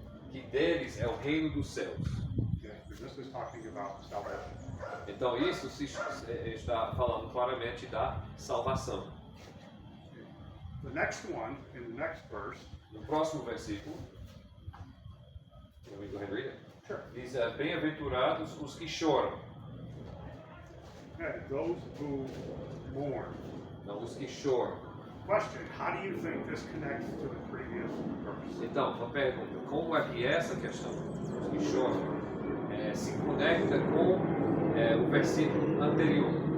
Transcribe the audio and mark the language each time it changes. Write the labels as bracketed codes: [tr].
[pt] Que deles é o reino dos céus. [en] Yeah, this is talking about salvation. [pt] Então isso está falando claramente da salvação. [en] The next one, in the next verse, [pt] No próximo versículo, [en] can we go ahead and read it? sure. [pt] Diz, bem-aventurados os que choram. [en] Okay, those who mourn. [pt] Não, os que choram. [en] Question, how do you think this connects to the previous verse? [pt] Então, uma pergunta, como é que essa questão, os que choram, se conecta com o versículo anterior?